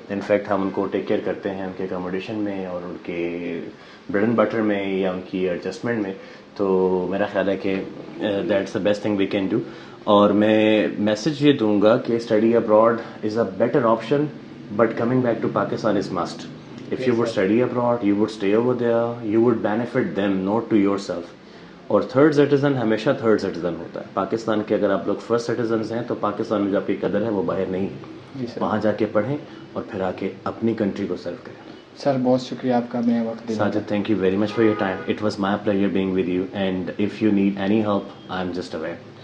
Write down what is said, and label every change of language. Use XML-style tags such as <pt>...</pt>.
<ur>In fact ہم ان کو take care کرتے ہیں ان کے اکاموڈیشن میں اور ان کے بریڈ اینڈ بٹر میں یا ان کی ایڈجسٹمنٹ میں. تو میرا خیال ہے کہ</ur> <en>That's the best thing we can do.</en> <ur>اور میں میسج یہ دوں گا کہ</ur> <en>Study abroad is a better option, but coming back to Pakistan is must. If you would study abroad, you would stay over there, you would benefit them, not to yourself.</en> <ur>اور third citizen ہمیشہ third citizen ہوتا ہے. پاکستان کے اگر آپ لوگ first citizens ہیں تو پاکستان میں جو آپ کی قدر ہے وہ باہر نہیں ہے. وہاں جا کے پڑھیں اور پھر آ کے اپنی کنٹری کو سرو کریں. سر بہت شکریہ آپ کا میں وقت دینے کا.</ur> <en>Sajid, thank you very much for your time. It was my pleasure being with you, and if you need any help, I am just aware.</en>